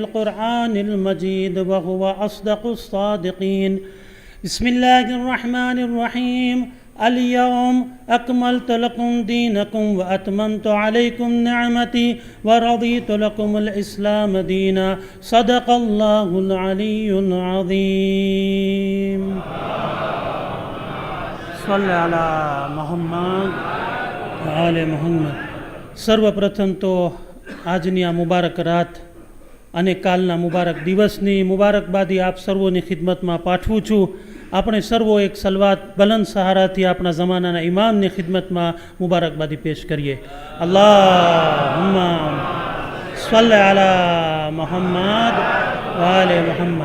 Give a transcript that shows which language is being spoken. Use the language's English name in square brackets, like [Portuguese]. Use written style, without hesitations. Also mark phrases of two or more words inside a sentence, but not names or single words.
[Arabic] القرآن المجيد وهو أصدق الصادقين بسم الله الرحمن الرحيم اليوم أكملت لكم دينكم وأتممت عليكم نعمتي ورضيت لكم الإسلام دينا صدق الله العلي العظيم صل على محمد آل محمد. [Gujarati] સર્વપ્રથમ તો આજની આ મુબારક રાત અને કાલના મુબારક દિવસની મુબારકબાદી આપ સર્વોની ખિદમતમાં પાઠવું છું. આપણે સર્વો એક સલવાત બલંદ સહારાથી આપણા જમાનાના ઇમામની ખિદમતમાં મુબારકબાદી પેશ કરીએ. [Arabic] اللهم صل على محمد وآل محمد.